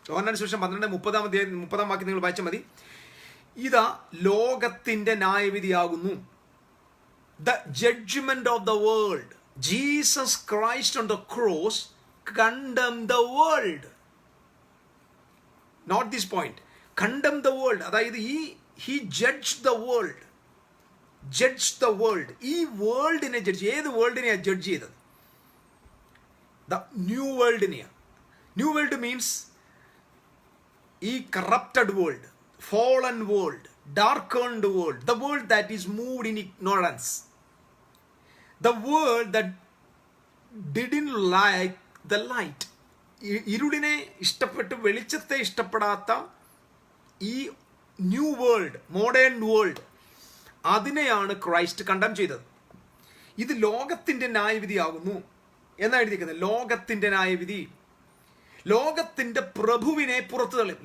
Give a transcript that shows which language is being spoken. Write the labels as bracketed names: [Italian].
[Malayalam] യോഹന്നാന്റെ സുവിശേഷം 12-30-ാം അധ്യായം 30-ാം വാക്യം നിങ്ങൾ വായിച്ചാൽ മതി. ഇതാ ലോകത്തിൻ്റെ ന്യായവിധിയാകുന്നു. [English] The judgment of the world. Jesus Christ on the cross condemned the world. Not this point. Condemn the world. അതായത് he judged the world. Judged the world. [Malayalam] ഈ വേൾഡിനെ ജഡ്ജ്. ഏത് വേൾഡിനെയാണ് ജഡ്ജ് ചെയ്തത്? The new വേൾഡിനെയാണ്. [English] New world means ഈ corrupted world, fallen world, darkened world, the world that is moved in ignorance, the world that didn't like the light. [Malayalam] ഇരുളിനെ ഇഷ്ടപ്പെട്ട് വെളിച്ചത്തെ ഇഷ്ടപ്പെടാത്ത ഈ new world, modern world, അതിനെയാണ് Christ കണ്ടം ചെയ്തത്. ഇത് ലോകത്തിൻ്റെ ന്യായവിധിയാകുന്നു എന്നാണ് എഴുതിയിരിക്കുന്നത്. ലോകത്തിൻ്റെ ന്യായവിധി. ലോകത്തിൻ്റെ പ്രഭുവിനെ പുറത്തു തള്ളും.